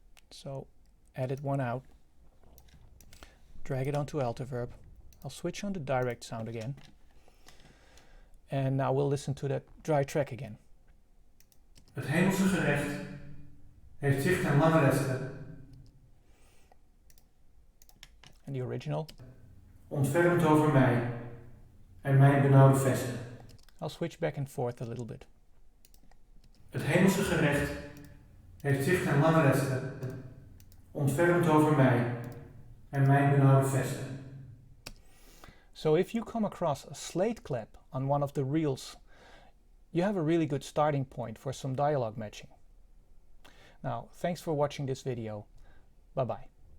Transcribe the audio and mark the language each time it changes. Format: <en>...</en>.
<en>So edit one out, drag it onto Altiverb. I'll switch on the direct sound again. And now we'll listen to that dry track again.</en> <nl>Het hemelse gerecht heeft zicht en lange lesten.</nl> <en>And the original.</en> <nl>Ontfermt over mij en mijn benauwde vesten.</nl> <en>I'll switch back and forth a little bit.</en> <nl>Het hemelse gerecht heeft zicht en lange lesten. Ontfermt over mij en mijn benauwde vesten.</nl> <en>So if you come across a slate clap on one of the reels, you have a really good starting point for some dialogue matching. Now, thanks for watching this video. Bye bye.</en>